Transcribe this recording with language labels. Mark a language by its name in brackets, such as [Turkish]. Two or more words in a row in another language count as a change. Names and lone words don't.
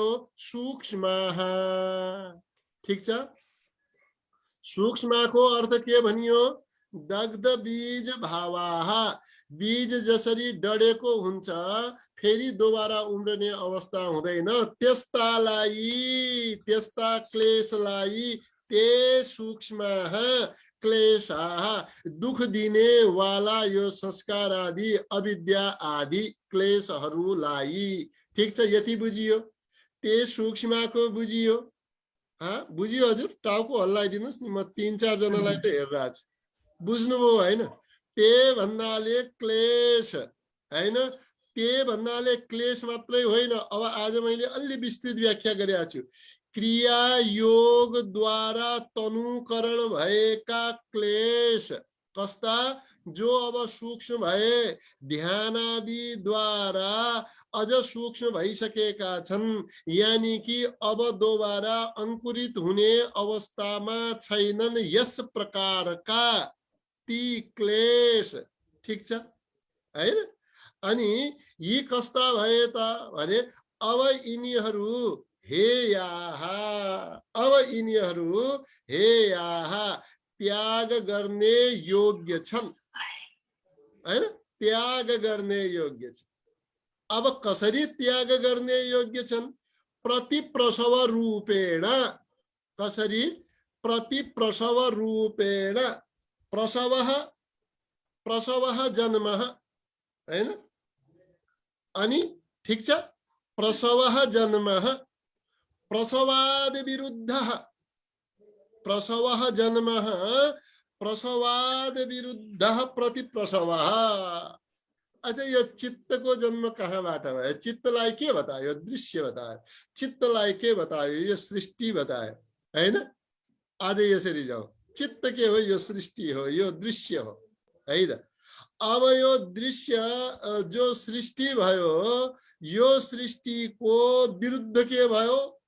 [Nepali] सूक्ष्मः। ठीक छ? सूक्ष्मको अर्थ के भनियो? [Sanskrit] दग्ध बीज भावाः। [Nepali] बीज जसरी डढेको हुन्छ फेरि दोबारा उम्रने अवस्था हुँदैन। त्यस्ता क्लेशलाई [Sanskrit] ते सूक्ष्मः क्लेशाः, [Nepali] दुख दिने वाला यो संस्कार आदि अविद्या आदि क्लेशहरूलाई। ठीक छ? यति बुझियो? ते सूक्ष्मको बुझियो? बुझियो हजुर? टाउको हल्लाइदिनुस् नि, म 3-4 जनालाई त हेरिरहेको छु। बुझ्नुभयो हैन? ते भन्नाले क्लेश हैन, ते भन्नाले क्लेश मात्रै होइन। अब आज मैले अलि विस्तृत व्याख्या गरेको छु। क्रिया योग द्वारा तनुकरण भएका क्लेश कस्ता, जो अब सूक्ष्म भए ध्यान आदि द्वारा अझ सूक्ष्म भइसकेका छन्, [Hindi] यानी कि [Nepali] अब दोबारा अंकुरित हुने अवस्थामा छैनन्, यस प्रकारका ती क्लेश। ठीक छ हैन। अनि यी कस्ता भए त भने अब यिनीहरू हेयाहा, अब यिनीहरू हेयाहा त्याग गर्ने योग्य छन् हैन, त्याग गर्ने योग्य छन्। अब कसरी त्याग गर्ने योग्य छन्? [Sanskrit] प्रतिप्रसव रूपेण। कसरी? प्रतिप्रसव रूपेण। प्रसवः प्रसवः जन्मः [Nepali] हैन, अनि ठीक छ, [Sanskrit] प्रसवः जन्मः, प्रसवाद विरुद्धः, प्रसवः जन्मः, प्रसवाद विरुद्धः प्रतिप्रसवः। [Nepali] अच्छा, यो चित्तको जन्म कहाँबाट भयो? चित्तलाई के बतायो? दृश्य बतायो। चित्तलाई के बतायो? यो सृष्टि बतायो हैन। आज यसरी जाऊ, चित्त के हो? यो सृष्टि हो, यो दृश्य हो है त। अब यो दृश्य जो सृष्टि भयो, यो सृष्टिको विरुद्ध के भयो?